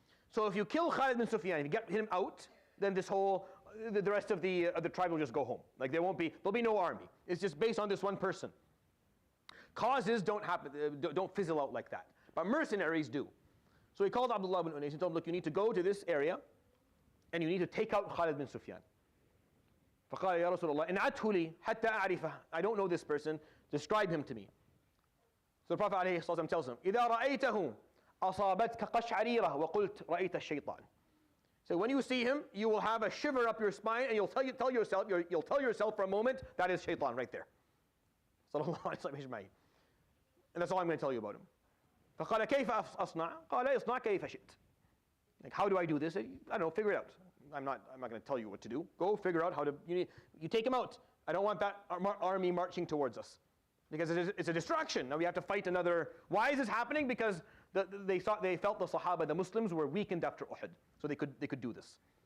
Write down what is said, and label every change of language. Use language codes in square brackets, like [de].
[en] So if you kill Khalid bin Sufyan, if you get him out, then the rest of the tribe will just go home. Like there'll be no army. It's just based on this one person. Causes don't happen, don't fizzle out like that. But mercenaries do. So he called Abdullah bin Unais and told him, look, you need to go to this area, and you need to take out Khalid bin Sufyan. [ar] فقال يا رسول الله انعته لي حتى أعرفه. [en] I don't know this person. Describe him to me. So the Prophet ﷺ tells him, [ar] إذا رأيته أصابتك قشعريرة وقلت رأيت الشيطان. [en] So when you see him, you will have a shiver up your spine, and you'll tell yourself for a moment, that is shaitan right there. [ar] صلى الله عليه وسلم أجمعين. [en] And that's all I'm going to tell you about him. [ar] فقال كيف أصنع؟ قال اصنع كيف شئت. [en] Like, how do I do this? I don't know, figure it out. I'm not going to tell you what to do. Go figure out how to, you take him out. I don't want that army marching towards us. Because it's a distraction. Now we have to fight another. Why is this happening? Because they felt the Sahaba, the Muslims, were weakened after Uhud. So they could do this.